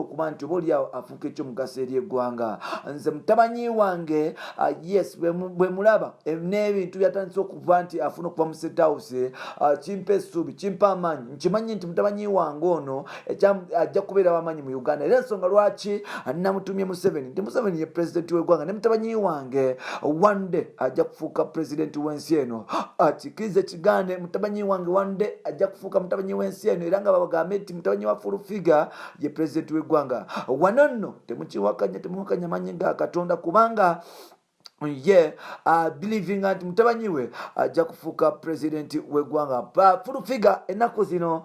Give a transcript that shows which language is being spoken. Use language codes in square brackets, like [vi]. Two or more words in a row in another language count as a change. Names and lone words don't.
[lg] okuba nti obalyawo afuuka ekyomugaso eri eggwanga nze mutabanyi wange yes bwe mulaba n'ebintu byatandise okuva nti afuna okuva mu State House kimpa essuubi kimpa amaanyi nkimanyi nti mutabanyi wange ono ajja kubeera w'amaanyi mu Uganda era ensonga lwaki namutumye Museveni nti Museveni ye pulezidenti w'eggwanga ne mutabanyi wange [en] one day [lg] ajja kufuuka pulezidenti w'ensi eno kikirize kigande mutabanyi wange [en] one day [lg] ajja kufuuka mutabanyi w'ensi eno era nga babagambe nti mutabanyi wa Fulufiga ye pulezidenti w'eggwanga wano nno temukiwakanya maanyi ga Katonda kubanga ye believing nti mutabanyi we ajja kufuuka pulezidenti w'eggwanga full figure ennaku zino.